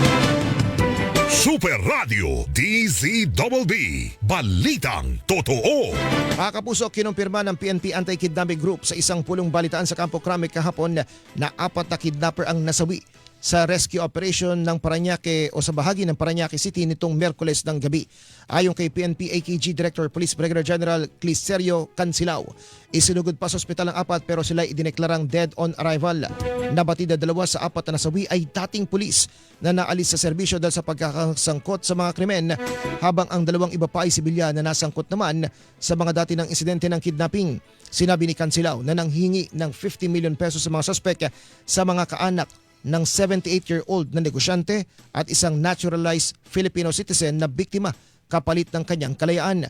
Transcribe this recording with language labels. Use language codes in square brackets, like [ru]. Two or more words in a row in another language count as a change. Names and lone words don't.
[tl] Super Radio DZBB. Balitang Totoo. Mga kapuso, kinumpirma ng PNP Anti-Kidnapping Group sa isang pulong balitaan sa Campo Crame kahapon na 4 na kidnapper ang nasawi sa [en] rescue operation [tl] ng Parañaque o sa bahagi ng Parañaque City nitong Miyerkules ng gabi. Ayon kay PNP AKG Director Police Brigadier General Clicerio Cansilao, isinugod pa sa ospital ang 4 pero sila idineklarang [en] dead on arrival. [tl] Nabatid na 2 sa 4 na nasawi ay dating pulis na naalis sa serbisyo dahil sa pagkakasangkot sa mga krimen, habang ang 2 iba pa ay sibilyan na nasangkot naman sa mga dati ng insidente ng kidnapping. Sinabi ni Cansilao na nanghingi ng 50 [en] million pesos [tl] sa mga suspek sa mga kaanak ng 78-year-old na negosyante at isang [en] naturalized Filipino citizen [tl] na biktima kapalit ng kanyang kalayaan.